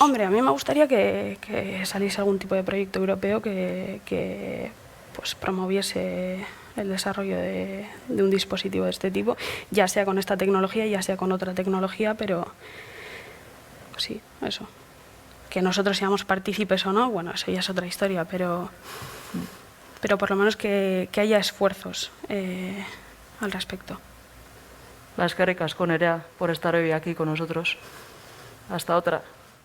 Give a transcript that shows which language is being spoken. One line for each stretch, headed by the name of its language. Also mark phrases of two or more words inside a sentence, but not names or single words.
Spanish: Hombre, a mí me gustaría que saliese algún tipo de proyecto europeo que pues, promoviese el desarrollo de un dispositivo de este tipo, ya sea con esta tecnología, ya sea con otra tecnología, pero sí, eso. Que nosotros seamos partícipes o no, bueno, eso ya es otra historia, pero por lo menos que haya esfuerzos al respecto.
Basque: Eskerrik asko, Nerea,
Spanish: por estar hoy aquí con nosotros. Hasta otra.